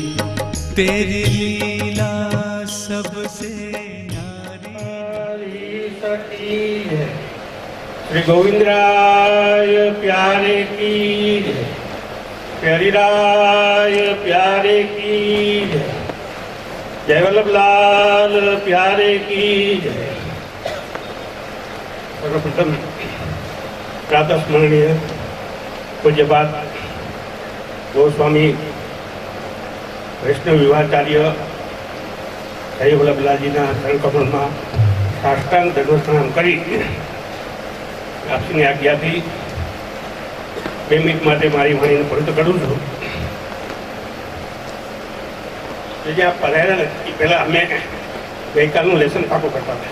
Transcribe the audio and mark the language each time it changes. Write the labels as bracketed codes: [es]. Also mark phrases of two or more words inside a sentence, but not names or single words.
[hi] तेरी लीला सबसे न्यारी सती है। श्री गोविंदराय प्यारे की जय, प्यारीराय प्यारे की जय, जय वल्लभलाल प्यारे की जय। [gu] સર્વપ્રથમ પ્રાતઃ સ્મરણીય પૂજ્યપાદ ગોસ્વામી વૈષ્ણવ વિવાચાર્ય જય વલ્લભલાલજીના ચરણ કમળમાં સાષ્ટાંગ ધર્મસ્નાન કરી આપની આજ્ઞાથી 2 મિનિટ માટે મારી વાણીને પવિત્ર કરું છું. જે આ પધાર્યા એ પહેલાં અમે ગઈકાલનું લેસન પાકું કરતા હતા.